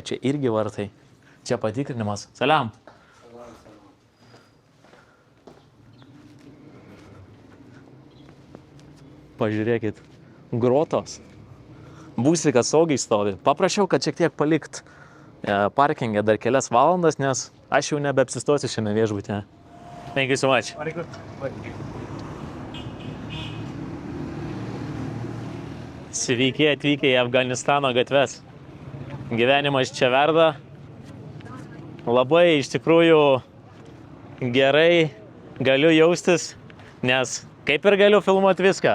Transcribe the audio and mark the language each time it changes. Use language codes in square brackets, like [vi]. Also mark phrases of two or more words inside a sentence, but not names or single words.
[lt] Čia irgi vartai. Čia patikrinimas. Saliam. Pažiūrėkit. Grotos. Būsi, kad saugiai stovi. Paprašiau, kad šiek tiek palikt parkingę dar kelias valandas, nes aš jau nebeapsistosiu šiame viešbutyje. [en] Thank you so much. [lt] Sveiki atvykę į Afganistano gatves. Gyvenimas čia verda. Labai iš tikrųjų gerai galiu jaustis, nes kaip ir galiu filmuoti viską.